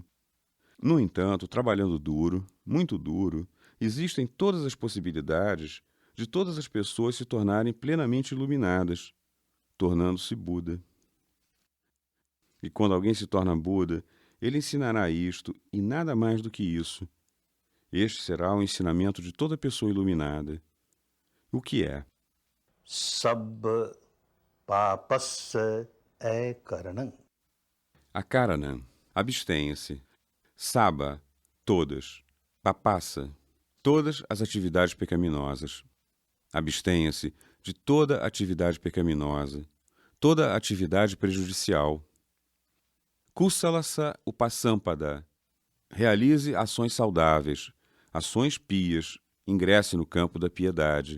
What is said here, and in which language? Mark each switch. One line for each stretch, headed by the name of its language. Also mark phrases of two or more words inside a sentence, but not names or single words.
Portuguese: No entanto, trabalhando duro, muito duro, existem todas as possibilidades de todas as pessoas se tornarem plenamente iluminadas, tornando-se Buda. E quando alguém se torna Buda, ele ensinará isto e nada mais do que isso. Este será o ensinamento de toda pessoa iluminada. O que é?
Pali: Sabba papassa karanam. Akaranam,
Portuguese: abstenha-se. Saba, todas. Papassa, todas as atividades pecaminosas. Abstenha-se de toda atividade pecaminosa, toda atividade prejudicial.
Pali: Kusalasa upasampada,
Portuguese: realize ações saudáveis, ações pias, ingresse no campo da piedade.